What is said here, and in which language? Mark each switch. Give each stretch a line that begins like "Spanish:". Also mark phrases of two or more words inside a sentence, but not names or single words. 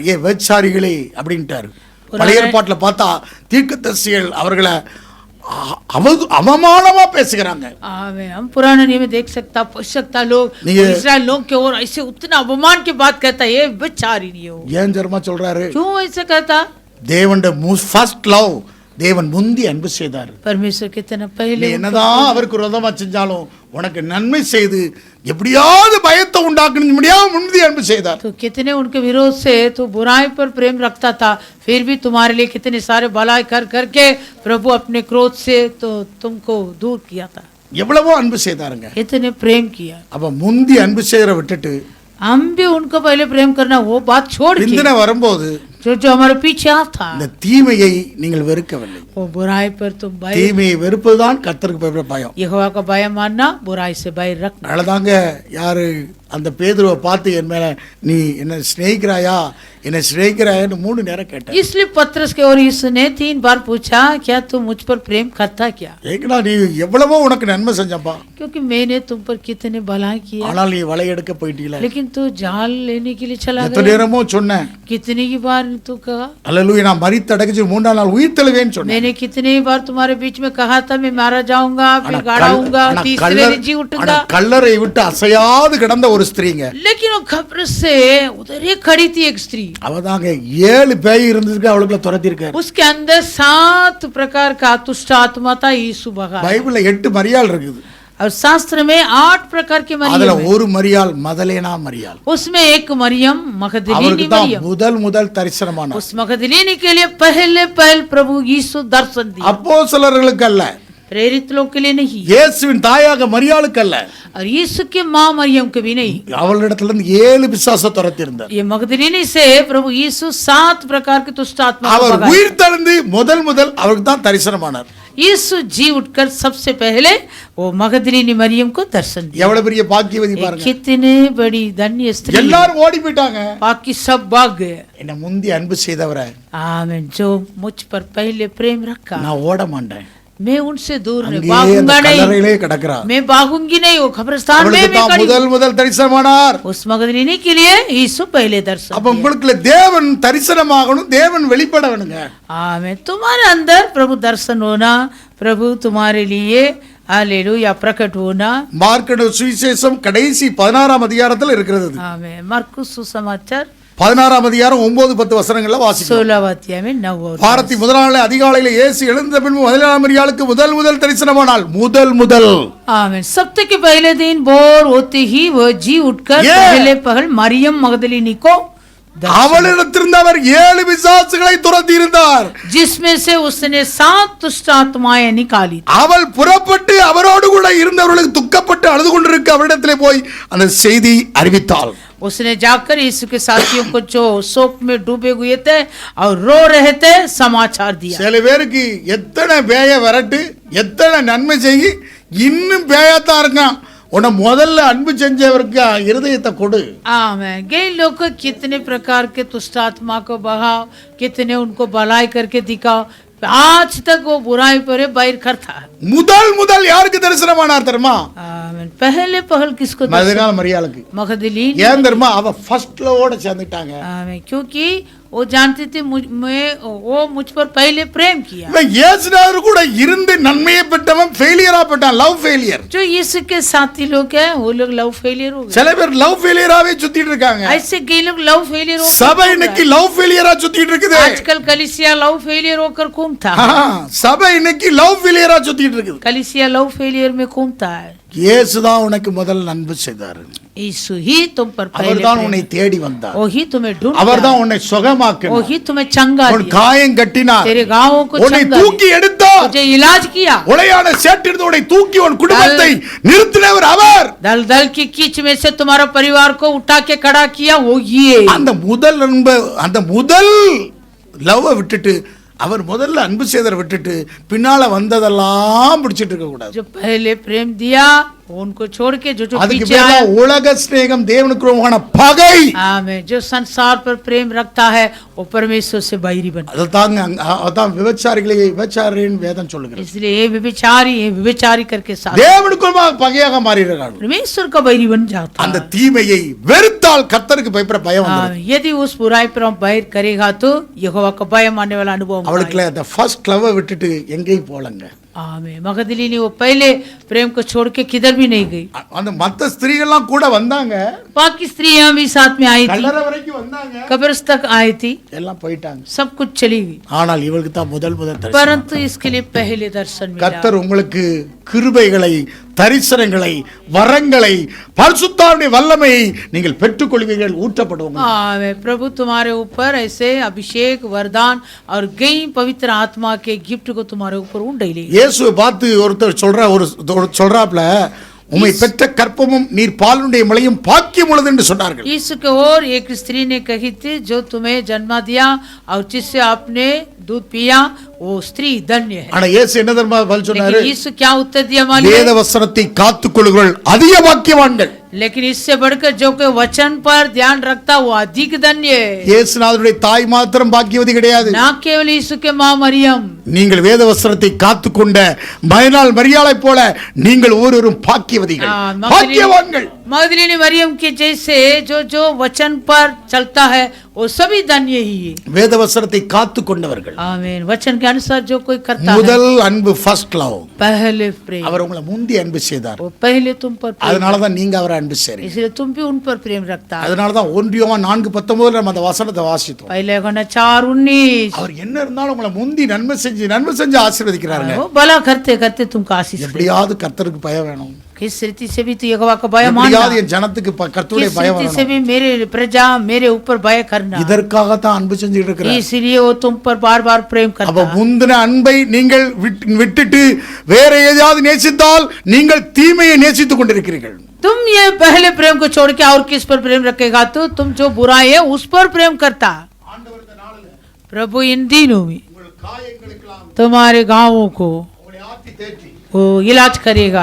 Tamil: ஏ விபச்சாரிகளே அப்படின்ட்டார். பழைய ஏற்பாட்டுல பார்த்தா தீர்க்கதரிசிகள் அவர்களை அவமானமா பேசுகிறாங்க.
Hindi: हम पुराने नियम में देख सकता लोग इस्राएल लोग के और ऐसे उतना अपमान की बात कहता है, ये बेचारी नहीं हो.
Tamil: ஏன் ஜெர்மா சொல்றாரு?
Hindi: क्यों ऐसे कहता?
Tamil: தேவனுடைய
English: first love,
Tamil: தேவன் முந்தி அன்பு செய்தார்.
Hindi: परमेश्वर कितना पहले
Tamil: என்னதான் அவருக்கு விரோதமா செஞ்சாலும் உனக்கு நன்மை செய்து எப்படியாவது பயத்தை உண்டாக்கணும் முடியாம முந்தி அன்பு செய்தார்.
Hindi: तो कितने उनके विरोध से तो बुराई पर प्रेम रखता था, फिर भी तुम्हारे लिए कितने सारे भलाई कर करके प्रभु अपने क्रोध से तो तुमको दूर किया था.
Tamil: எவ்வளவோ அன்பு செய்தாருங்க.
Hindi: कितने प्रेम किया.
Tamil: அப்ப முந்தி அன்பு செய்யற விட்டுட்டு
Hindi: हम भी उनको पहले प्रेम करना वो बात छोड़ के
Tamil: வரும்போது
Hindi: जो हमारे पीछे आता
Tamil: இந்த தீமையை நீங்கள் வெறுக்கவில்லை.
Hindi: वो बुराई पर तुम भय,
Tamil: தீமையை வெறுப்பதுதான் கர்த்தருக்கு பயப்படுற பயம்.
Hindi: यहोवा का भय मानना, बुराई से भय रखना.
Tamil: அதனாலதாங்க யாரு அந்த பேதுருவை பார்த்து என் மேல நீ என்ன சிநேகிக்கிறாயா என்னை சிநேகிக்கிறாயான்னு 3 நேரம் கேட்டார்.
Hindi: इसलिए पत्रस के और इसने 3 बार पूछा, क्या तुम मुझ पर प्रेम करता क्या?
Tamil: ஏங்கடா நீ எவ்வளவோ உனக்கு நன்மை செஞ்சப்பா,
Hindi: क्योंकि मैंने तुम पर कितने भलाई किया,
Tamil: ஆனால் நீ வலை எடுக்க போயிட்டீல.
Hindi: लेकिन तू जाल लेने के लिए चला
Tamil: எத்தனை
Hindi: गया.
Tamil: நேரமோ சொன்னேன்.
Hindi: कितनी की बार तू कहा,
Tamil: அல்லேலூயா, நான் மரித்து அடக்கி 3ஆம் நாள் உயிர் தெழுவேன்னு சொன்னேன்.
Hindi: मैंने कितनी बार तुम्हारे बीच में कहा था मैं मारा जाऊंगा, फिर गाड़ा हूंगा, तीसरे दिन जी उठूंगा.
Tamil: கல்லறை விட்டு அசையாது கிடந்த ஒரு ஸ்திரீங்க.
Hindi: लेकिन वो खबर से उधर ही खड़ी थी एक स्त्री.
Tamil: அவதாங்க 7 பேய் இருந்திருக்கு, அவளுக்குள்ள துரத்தி இருக்காரு.
Hindi: उसके अंदर 7 प्रकार का दुष्ट आत्मा था. यीशु भगा.
Tamil: பைபிள்ல 8 மரியாள் இருக்குது.
Hindi: और शास्त्र में 8 प्रकार के
Tamil: அதுல
Hindi: मरियम है।
Tamil: ஒரு மரியாள் மதலேனா மரியாள்,
Hindi: उसमें एक मरियम मगदलीनी
Tamil: அவருக்கு தான்
Hindi: मरियम,
Tamil: முதல் தரிசனமான.
Hindi: उस मगदलीनी के लिए पहल प्रभु यीशु दर्शन दिया,
Tamil: அப்போஸ்தலர்களுக்கு அல்ல,
Hindi: प्रेरित लोग के लिए नहीं,
Tamil: இயேசுவின் தாயாக மரியாளுக்கு அல்ல.
Hindi: और यीशु के माँ मरियम के भी नहीं।
Tamil: அவளிடத்துல இருந்து 7 பிசாச துரத்தி இருந்தார்.
Hindi: ये मगदलीनी से प्रभु यीशु 7 प्रकार के दुष्ट आत्मा को
Tamil: அவர்
Hindi: भगाया।
Tamil: உயிர் தெழுந்து முதல் அவருக்கு தான் தரிசனமானார்.
Hindi: यीशु जी उठकर सबसे पहले वो मगदलीनी मरियम को दर्शन दिया।
Tamil: எவ்வளவு பெரிய பாக்கியவதி
Hindi: ये
Tamil: பாருங்க.
Hindi: कितने बड़ी धन्य स्त्री,
Tamil: எல்லாரும் ஓடி போயிட்டாங்க.
Hindi: बाकी सब भाग गए।
Tamil: என்ன முந்தி அன்பு செய்தவரை
Hindi: आमीन, जो मुझ पर पहले प्रेम रखा,
Tamil: நான் ஓட மாட்டேன்,
Hindi: मैं उनसे दूर नहीं
Tamil: அங்கேயே
Hindi: भागूंगा
Tamil: அந்த
Hindi: नहीं,
Tamil: கல்லறையிலே கிடக்குறா.
Hindi: मैं भागूंगी नहीं, वो कब्रिस्तान में
Tamil: அவளுக்கு
Hindi: मैं
Tamil: தான்
Hindi: खड़ी।
Tamil: முதல் தரிசனமானார்.
Hindi: उस मगदलीनी के लिए यीशु पहले दर्शन
Tamil: அப்ப உங்களுக்கு தேவன் தரிசனமாகணும், தேவன் வெளிப்பட வேணுங்க.
Hindi: आमीन, तुम्हारे अंदर प्रभु दर्शन होना, प्रभु तुम्हारे लिए हालेलुया प्रकट होना।
Tamil: மார்க்கு சுவிசேஷம் கடைசி 16ஆம் அதிகாரத்தில் இருக்கிறது.
Hindi: आमीन, मरकुस सुसमाचार
Tamil: 16ஆம் அதிகாரம் 9-10 வசனங்கள்ல வாசிக்கிறோம்.
Hindi: 16 अध्याय में 9 और
Tamil: வாரத்தி முதல் நாள் அதிகாலையில இயேசு எழுந்த பின்பு முதலாம் மரியாளுக்கு முதல் தரிசனமானால் முதல்
Hindi: आमीन, सप्ताह के पहले दिन भोर होते ही वह जी उठकर ये- पहले पहल मरियम मगदलीनी को दर्शन,
Tamil: அவளிடத்திலிருந்து அவர் 7 பிசாசுகளை துரத்தி இருந்தார்.
Hindi: जिसमें से उसने 7 दुष्ट आत्माएं निकाली।
Tamil: அவள் புறப்பட்டு அவரோடு கூட இருந்தவர்களுக்கு துக்கப்பட்டு அழுது கொண்டிருக்க அவரிடத்திலே போய் அந்த செய்தி அறிவித்தாள்.
Hindi: उसने जाकर यीशु के साथियों को जो शोक में डूबे हुए थे और रो रहे थे समाचार दिया।
Tamil: சில பேருக்கு எத்தனை பேய வரட்டு, எத்தனை நன்மை செய்யி, இன்னும் பேயத்தான் இருக்கான். உன்னை முதல்ல அன்பு செஞ்சவருக்கு இருதயத்தை கொடு.
Hindi: आमीन, कई लोग को कितने प्रकार के दुष्ट आत्मा को बहाओ, कितने उनको भलाई करके दिखाओ, आज तक वो बुराई पर बैर करता है।
Tamil: முதல் யாருக்கு தரிசனமானார் தெரியுமா?
Hindi: आमीन, पहले पहल किसको दर्शन?
Tamil: மதலேனா மரியாளுக்கு.
Hindi: मगदलीनी।
Tamil: ஏன் தெரியுமா? அவ ஃபர்ஸ்ட்ல ஓட சேர்ந்துட்டாங்க.
Hindi: आमीन, क्योंकि वो जानते थे वो मुझ पर पहले प्रेम किया।
Tamil: இவன் இயேசுநாதர் கூட இருந்து நன்மையை பெற்றவன் ஃபெயிலியரா பெற்றான்.
English: love failure.
Hindi: जो यीशु के साथी लोग हैं वो लोग
English: love failure
Hindi: हो गए।
Tamil: சில பேர்
English: love failure
Tamil: சுத்திட்டு இருக்காங்க.
Hindi: ऐसे कई लोग
English: love failure
Hindi: होकर
Tamil: சபை
Hindi: घूम
Tamil: இன்னைக்கு
Hindi: रहा
English: love failure
Tamil: சுத்திட்டு இருக்குது.
Hindi: है। आजकल कलिसिया
English: love failure
Hindi: होकर घूमता है।
Tamil: சபை இன்னைக்கு
English: love failure
Tamil: சுத்திட்டு இருக்குது.
Hindi: कलिसिया
English: love failure
Hindi: में घूमता है।
Tamil: இயேசுதான் உனக்கு முதல் அன்பு செய்தார்.
Hindi: यीशु ही तुम पर पहले
Tamil: அவர்தான் உன்னை
Hindi: प्रेम,
Tamil: தேடி வந்தார்.
Hindi: वो ही तुम्हें ढूंढता
Tamil: அவர்தான்
Hindi: है,
Tamil: உன்னை சுகமாக்கினார்.
Hindi: वो ही तुम्हें चंगा
Tamil: உன்
Hindi: दिया,
Tamil: காயம் கட்டினார்.
Hindi: तेरे गांवों को
Tamil: உன்னை
Hindi: चंगा
Tamil: தூக்கி
Hindi: दिया,
Tamil: எடுத்தார்.
Hindi: तुझे इलाज किया।
Tamil: உளையான சேட்டிருந்து உன்னை தூக்கி உன் குடும்பத்தை நிறுத்தினவர் அவர்.
Hindi: दल दल की कीच में से तुम्हारा परिवार को उठा के खड़ा किया वो ये।
Tamil: அந்த முதல் லவ் விட்டுட்டு, அவர் முதல்ல அன்பு செய்தரை விட்டுட்டு பின்னால வந்ததெல்லாம் பிடிச்சிட்டு இருக்க கூடாது.
Hindi: जो पहले प्रेम दिया उनको छोड़ के जो
Tamil: அதுக்கு
Hindi: पीछे
Tamil: பேர்
Hindi: आया।
Tamil: உலக சிநேகம், தேவனுக்கு உருவான பகை.
Hindi: आमीन, जो संसार पर प्रेम रखता है वो परमेश्वर से बैरी बन।
Tamil: அதான் விபச்சாரின் வேதம் சொல்லுகிறது.
Hindi: इसलिए ये विभिचारी करके साथ
Tamil: தேவனுக்கு உருவான பகையாக மாறிடுறாங்க.
Hindi: परमेश्वर का बैरी बन जाता
Tamil: அந்த
Hindi: है।
Tamil: தீமையை வெறுத்தால் கர்த்தருக்கு பயப்பட பயம் வந்துடும்.
Hindi: यदि उस बुराई पर हम बैर करेगा तो यहोवा का भय मानने वाला अनुभव होगा।
Tamil: அவளுக்குள்ள அந்த
English: first love
Tamil: விட்டுட்டு எங்கேயும் போலங்க.
Hindi: आमीन, मगदलीनी वो पहले प्रेम को छोड़ के किधर भी नहीं गई।
Tamil: அந்த மத்த ஸ்திரீகள்லாம் கூட வந்தாங்க,
Hindi: बाकी स्त्रियां भी साथ में आई थी,
Tamil: கல்லறை வரைக்கும் வந்தாங்க,
Hindi: कब्र तक आई थी,
Tamil: எல்லாம் போயிட்டாங்க.
Hindi: सब कुछ चली गई,
Tamil: ஆனால் இவளுக்கு தான் முதல் தரிசனம்.
Hindi: परंतु इसके लिए पहले दर्शन मिला।
Tamil: கர்த்தர் உங்களுக்கு கிருபைகளை, தரிசனங்களை, வரங்களை, பரிசுத்தாவினுடைய வல்லமையை நீங்கள் பெற்றுக்கொள்வீர்கள், ஊற்றப்படுவோம்.
Hindi: आमीन, प्रभु तुम्हारे ऊपर ऐसे अभिषेक वरदान और गई पवित्र आत्मा के गिफ्ट को तुम्हारे ऊपर उंडेली।
Tamil: இயேசுவை பார்த்து ஒருத்தர் சொல்றாப்ல, உம்மை பெற்ற கற்பமும் நீர் பாலுடைய மலையும் பாக்கியம் உள்ளது என்று சொன்னார்கள்.
Hindi: यीशु के ओर एक स्त्री ने कही थी जो तुम्हें जन्म दिया और जिससे आपने दूध पिया वो स्त्री धन्य है।
Tamil: ஆனா இயேசு என்ன தெரியுமா பதில் சொன்னாரு?
Hindi: लेकिन यीशु क्या उत्तर दिया मालूम
Tamil: வேத
Hindi: है?
Tamil: வசனத்தை காத்துக்கொள்ளுங்கள் அதிக பாக்கியவான்கள்.
Hindi: लेकिन इससे बढ़कर जो कोई वचन पर ध्यान रखता वो अधिक धन्य है।
Tamil: இயேசுநாதருடைய தாய் மாத்திரம் பாக்கியவதி கிடையாது.
Hindi: ना केवल यीशु के मां मरियम,
Tamil: நீங்கள் வேத வசனத்தை காத்துக்கொண்ட மயனாள் மரியாளை போல நீங்கள் ஒவ்வொருவரும் பாக்கியவதிகள், பாக்கியவான்கள்.
Hindi: मगदलीनी मरियम के जैसे जो वचन पर चलता है वो सभी धन्य ही है।
Tamil: வேத வசனத்தை காத்துக்கொண்டவர்கள்.
Hindi: आमीन, वचन के अनुसार जो कोई करता है
Tamil: முதல் அன்பு,
English: first love.
Hindi: पहले प्रेम,
Tamil: அவர் உங்களை முந்தி அன்பு செய்தார்.
Hindi: वो पहले तुम पर प्रेम,
Tamil: அதனால தான் நீங்க அவரை அன்பு செய்றீங்க.
Hindi: इसलिए तुम भी उन पर प्रेम रखता है।
Tamil: அதனால தான் 1 யோவான் 4:19 நம்ம அந்த வசனத்தை வாசித்தோம்.
Hindi: पहले योहन्ना 4:19,
Tamil: அவர் என்ன இருந்தாலும் உங்களை முந்தி நன்மை செஞ்சு ஆசீர்வதிக்கிறாருங்க.
Hindi: वो भला करते करते तुमको आशीष देगा।
Tamil: எப்படியாவது கர்த்தருக்கு பயம் வேணும்.
Hindi: किस रीति से भी तू यहोवा का भय मानना,
Tamil: எப்படியாவது என் ஜனத்துக்கு கர்த்தருடைய
Hindi: किस
Tamil: பயம்
Hindi: रीति से
Tamil: வரணும்.
Hindi: भी मेरे प्रजा मेरे ऊपर भय करना,
Tamil: இதற்காகத்தான் அன்பு செஞ்சுட்டு இருக்கிறார்.
Hindi: इसलिए वो तुम पर बार बार प्रेम
Tamil: அப்ப
Hindi: करता है.
Tamil: முந்தின அன்பை நீங்கள் விட்டுட்டு வேற ஏதாவது நேசித்தால் நீங்கள் தீமையை நேசித்துக் கொண்டிருக்கிறீர்கள்.
Hindi: तुम ये पहले प्रेम को छोड़ के और किस पर प्रेम रखेगा? तो तुम जो बुराई है उस पर प्रेम करता. प्रभु इन दिनों में तुम्हारे गांवों को वो इलाज करेगा.